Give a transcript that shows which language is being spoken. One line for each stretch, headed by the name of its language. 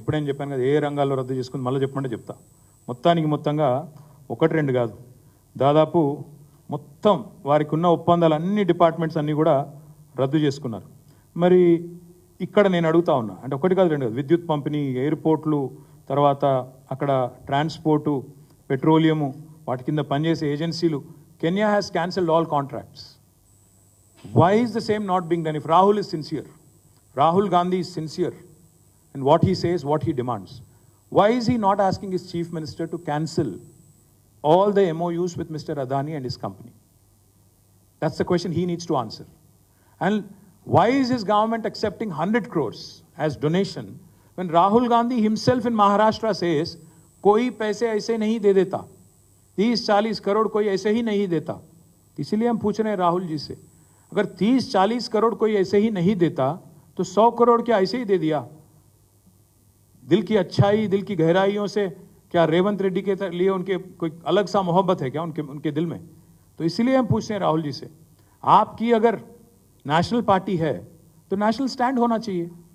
Telugu: ఇప్పుడేం చెప్పాను కదా, ఏ రంగాల్లో రద్దు చేసుకుంది, మళ్ళీ చెప్పమంటే చెప్తా. మొత్తంగా 1-2 కాదు, దాదాపు మొత్తం వారికి ఉన్న ఒప్పందాలు అన్ని డిపార్ట్మెంట్స్ అన్నీ కూడా రద్దు చేసుకున్నారు. మరి ఇక్కడ నేను అడుగుతా ఉన్నా, అంటే 1 కాదు 2 కాదు, విద్యుత్ పంపిణీ, ఎయిర్పోర్ట్లు, తర్వాత అక్కడ ట్రాన్స్పోర్టు, పెట్రోలియము, వాటి కింద పనిచేసే ఏజెన్సీలు,
English: Kenya has cancelled all contracts. Why is the same not being done? If Rahul is sincere, Rahul Gandhi is sincere in what he says, what he demands, why is he not asking his chief minister to cancel all the MOUs with Mr. Adani and his company? That's the question he needs to answer. And why is his government accepting 100 crores as donation when Rahul Gandhi himself in Maharashtra says,
Hindi: koi paise aise nahi de deta, 30-40 crore कोई ऐसे ही नहीं देता. इसीलिए हम पूछ रहे हैं राहुल जी से, अगर 30-40 करोड़ कोई ऐसे ही नहीं देता तो 100 करोड़ क्या ऐसे ही दे दिया? दिल की अच्छाई, दिल की गहराइयों से क्या रेवंत रेड्डी के लिए उनके कोई अलग सा मोहब्बत है क्या उनके दिल में? तो इसीलिए हम पूछ रहे हैं राहुल जी से, आपकी अगर नेशनल पार्टी है तो नेशनल स्टैंड होना चाहिए.